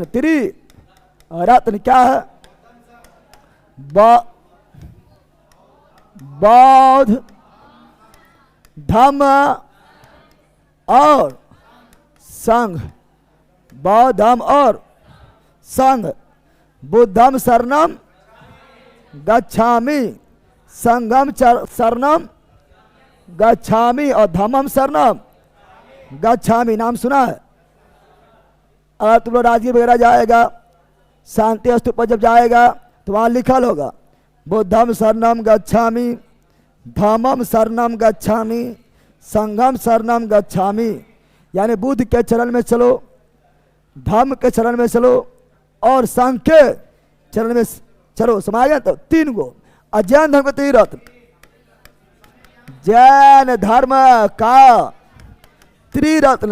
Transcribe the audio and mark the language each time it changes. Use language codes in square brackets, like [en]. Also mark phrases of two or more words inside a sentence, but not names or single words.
[hi] त्रिरत्न क्या है? बौद्ध धर्म और संघ। बौद्ध धर्म और संघ। [pi] बुद्धम शरणम गच्छामि, संघम शरणम गच्छामि और धम्मम शरणम गच्छामि। [hi] नाम सुना है? अगर तुम लोग राजगीर वगैरह जाएगा, शांति स्तूप पर जब जाएगा तो वहाँ लिखल होगा [pi] बुद्धम शरणम गच्छामि, धम्मम शरणम गच्छामि, संघम शरणम गच्छामि। [hi] यानी बुद्ध के चरण में चलो, धर्म के चरण में चलो और संघ के चरण में चलो। समझ गया? तो तीन गो। और जैन धर्म का त्रिरत्न, जैन धर्म का त्रिरत्न।